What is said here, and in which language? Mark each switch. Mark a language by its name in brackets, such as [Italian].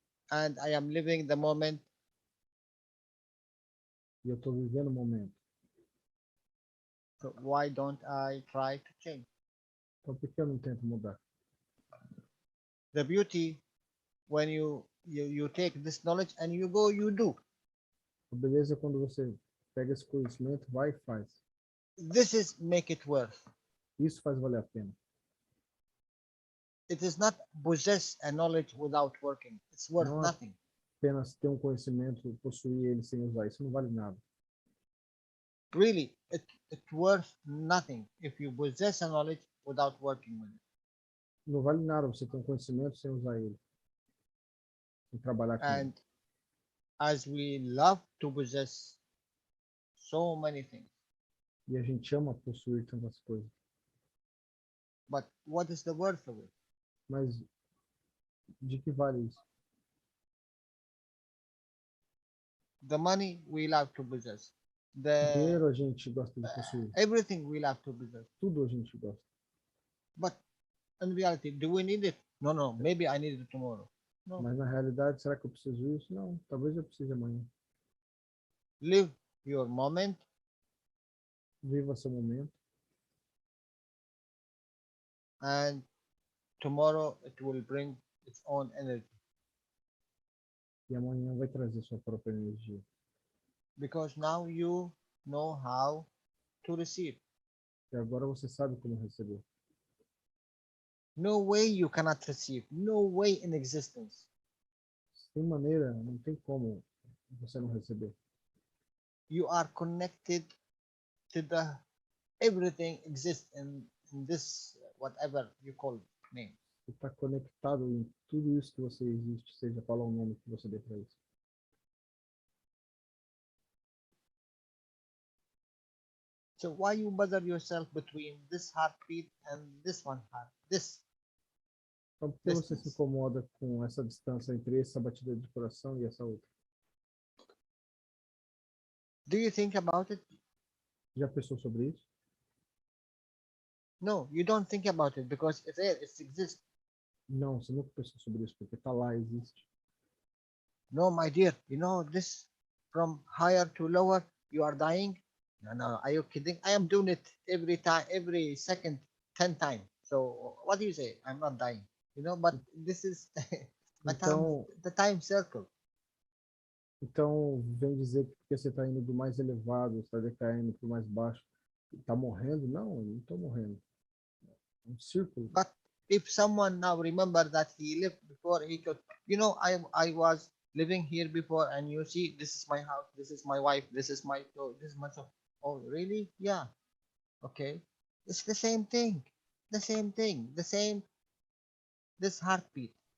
[English] And I am living the moment. [Portuguese] E eu estou vivendo o momento. [English] So why don't I try to change? [Portuguese] Então por que eu não tento mudar? [English] The beauty when you take this knowledge and you go, you do. [Portuguese] A beleza é quando você pega esse conhecimento, vai e faz. [English] This is make it worth. [Portuguese] Isso faz valer a pena. [English] It is not possess a knowledge without working. It's worth [Portuguese] não [English] nothing. [Portuguese] Apenas ter um conhecimento, possuir ele sem usar. Isso não vale nada. [English] Really, it's worth nothing if you possess a knowledge without working with it. [Portuguese] Não vale nada você ter um conhecimento sem usar ele. Sem trabalhar com ele. [English] And as we love to possess so many things. [Portuguese] E a gente ama possuir tantas coisas. [English] But what is the worth of it? [Portuguese] Mas de que vale isso? [English] The money we love to possess. [Portuguese] Dinheiro a gente gosta de possuir. [English] Everything we love to possess. [Portuguese] Tudo a gente gosta. [English] But in reality, do we need it? No. Maybe I need it tomorrow. No. [Portuguese] Mas na realidade, será que eu preciso disso? Não. Talvez eu precise amanhã. [English] Live your moment. [Portuguese] Viva seu momento. [English] And tomorrow it will bring its own energy. [Portuguese] E amanhã vai trazer sua própria energia. [English] Because now you know how to receive. [Portuguese] E agora você sabe como receber. [English] No way you cannot receive. No way in existence. [Portuguese] Sem maneira, não tem como você não receber. [English] You are connected to the everything exists in this whatever you call name. [Portuguese] Você está conectado em tudo isso que você existe, seja qual é o nome que você dê para isso. [English] So why you bother yourself between this heartbeat and this one heart? This. [Portuguese] Então, por que você se incomoda com essa distância entre essa batida de coração e essa outra? [English] Do you think about it? [Portuguese] Já pensou sobre isso? [English] No, you don't think about it because it's there, it exists. [Portuguese] Não, você nunca pensou sobre isso, porque está lá, existe. [English] No, my dear, you know this from higher to lower, you are dying. No, are you kidding? I am doing it every time, every second, 10 times. So what do you say? I'm not dying, you know, but this is [Portuguese] Então, [English] the time circle. [Portuguese] então, vem dizer que porque você está indo do mais elevado, está decaindo para o mais baixo, está morrendo? Não, eu não estou morrendo. É um círculo. [English] But if someone now remember that he lived before, he could, you know, I was living here before, and you see, this is my house, this is my wife, this is my, oh, this is my son. Oh, really? Yeah. Okay. It's the same thing. The same thing. The same. This heartbeat.